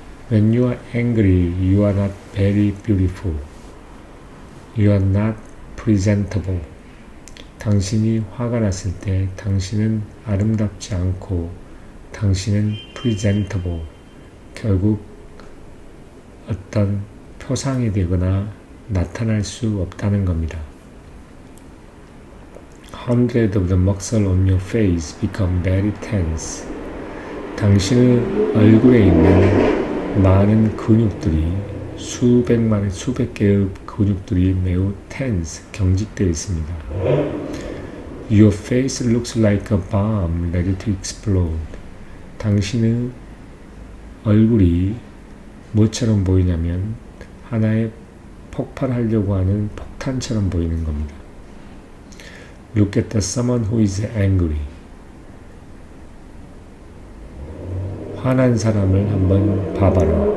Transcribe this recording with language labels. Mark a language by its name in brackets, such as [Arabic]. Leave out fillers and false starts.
[English] When you are angry, you are not very beautiful. You are not presentable. [Korean] 당신이 화가 났을 때 당신은 아름답지 않고 당신은 presentable. 결국 어떤 표상이 되거나 나타날 수 없다는 겁니다. [English] Hundreds of the muscles on your face become very tense. [Korean] 당신의 얼굴에 있는 많은 근육들이 수백 개의 근육들이 매우 tense, 경직되어 있습니다. [English] Your face looks like a bomb ready to explode. [Korean] 당신의 얼굴이 뭐처럼 보이냐면 하나의 폭발하려고 하는 폭탄처럼 보이는 겁니다. [English] Look at the someone who is angry. [Korean] 화난 사람을 한번 봐봐라.